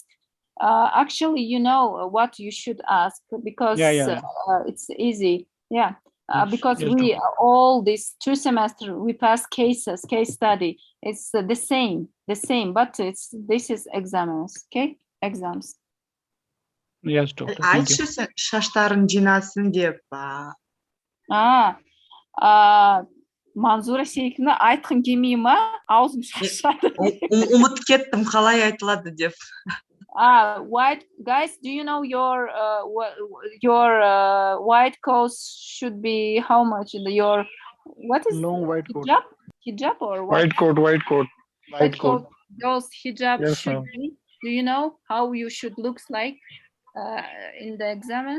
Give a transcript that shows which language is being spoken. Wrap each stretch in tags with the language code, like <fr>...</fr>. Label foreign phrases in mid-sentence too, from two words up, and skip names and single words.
<en>Actually, you know what you should ask because it's easy. Yeah. Because we all these 2 semesters we pass case study. It's the same, but this is exams. Okay, exams. Yes, doctor.</en> <kk>Айтшы шаштарын жинасын деп. Манзура сенікіне айтқың келмей ма? Аузым шаршады. Ұмытып кеттім қалай айтылады деп.</kk> <en>White guys, do you know your white coat should be how much? Your what is long white coat? Hijab or what? White coat. Girls hijab Yes, should be. Do you know how you should looks like in the exams?</en>